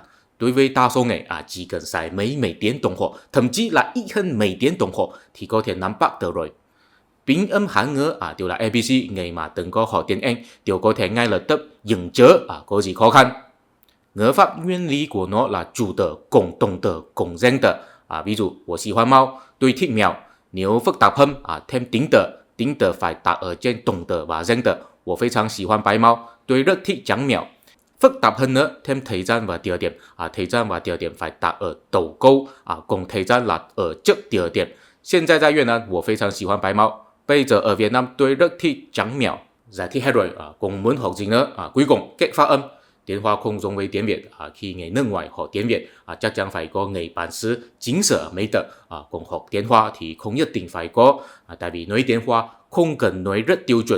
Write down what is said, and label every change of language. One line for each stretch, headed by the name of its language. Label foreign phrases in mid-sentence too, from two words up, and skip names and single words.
Vietnamese: Đối với đa số người chỉ cần xài mấy tiếng đồng hồ, thậm chí là ít hơn mấy tiếng đồng hồ thì có thể nắm bắt được rồi. Biến âm Hán ngữ đều là ABC, người mà từng có học tiếng Anh đều có thể ngay lập tức dừng chữ, có gì khó khăn. Ngữ pháp nguyên lý của nó là chủ từ cộng động từ cộng danh từ. Ví dụ,
Chinese: 我喜欢猫,
Vietnamese: tôi thích mèo. Nếu phức tạp hơn, thêm tính từ phải đặt ở trên động từ và danh từ.
Chinese: 我非常喜欢白猫,
Vietnamese: tôi rất thích trắng mèo. Phức tạp hơn nữa, thêm thời gian và địa điểm. Thời gian và địa điểm phải đặt ở đầu câu, cùng thời gian là ở trước địa điểm.
Chinese: 现在在越南，我非常喜欢白猫.
Vietnamese: Bây giờ ở Việt Nam tôi rất thích trắng mèo. Giải thích hết rồi, cùng muốn học gì nữa. Cuối cùng, cách phát âm. Tiếng Hoa không giống với tiếng Việt. Khi người nước ngoài học tiếng Việt, chắc chắn phải có người bản xứ chính sở mới được. Còn học tiếng Hoa thì không nhất định phải có. Tại vì nói tiếng Hoa không cần nói rất tiêu chuẩn.